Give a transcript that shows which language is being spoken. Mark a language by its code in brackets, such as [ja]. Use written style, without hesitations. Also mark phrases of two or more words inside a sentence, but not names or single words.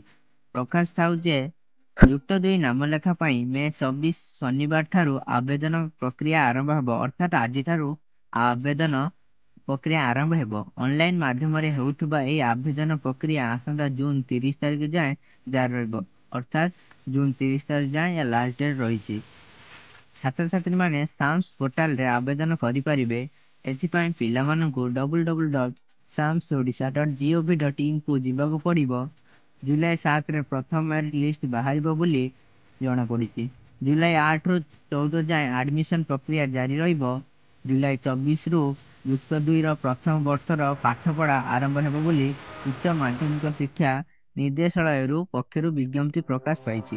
[or] ପ୍ରକାଶ ଥାଉ ଯେ ଯୁକ୍ତ ଦୁଇ ନାମଲେଖା ପାଇଁ ମେ 24 ଶନିବାର ଠାରୁ ଆବେଦନ ପ୍ରକ୍ରିୟା ଆରମ୍ଭ ହେବ, ଅର୍ଥାତ୍ ଆଜିଠାରୁ ଆବେଦନ ପ୍ରକ୍ରିୟା ଆରମ୍ଭ ହେବ। ଅନଲାଇନ୍ ମାଧ୍ୟମରେ ହେଉଥିବା ଏହି ଆବେଦନ ପ୍ରକ୍ରିୟା ଆସନ୍ତା ଜୁନ 30 ତାରିଖ ଯାଏଁ ଜାରି ରହିବ, ଅର୍ଥାତ୍ ଜୁନ 30 ତାରିଖ ଯାଏଁ [en] last date [or] ରହିଛି। ଛାତ୍ରଛାତ୍ରୀମାନେ ସାମ୍ସ ପୋର୍ଟାଲରେ ଆବେଦନ କରିପାରିବେ। ଏଥିପାଇଁ ପିଲାମାନଙ୍କୁ www.samsodisha.gov.in କୁ ଯିବାକୁ ପଡ଼ିବ। ଜୁଲାଇ 7ରେ ପ୍ରଥମ [en] merit list [or] ବାହାରିବ ବୋଲି ଜଣାପଡ଼ିଛି। ଜୁଲାଇ 8ରୁ 14 ଯାଏଁ ଆଡମିସନ ପ୍ରକ୍ରିୟା ଜାରି ରହିବ। ଜୁଲାଇ 24ରୁ ଯୁକ୍ତ ଦୁଇର ପ୍ରଥମ ବର୍ଷର ପାଠପଢ଼ା ଆରମ୍ଭ ହେବ ବୋଲି ଉଚ୍ଚ ମାଧ୍ୟମିକ ଶିକ୍ଷା ନିର୍ଦ୍ଦେଶାଳୟରୁ ପକ୍ଷରୁ ବିଜ୍ଞପ୍ତି ପ୍ରକାଶ ପାଇଛି।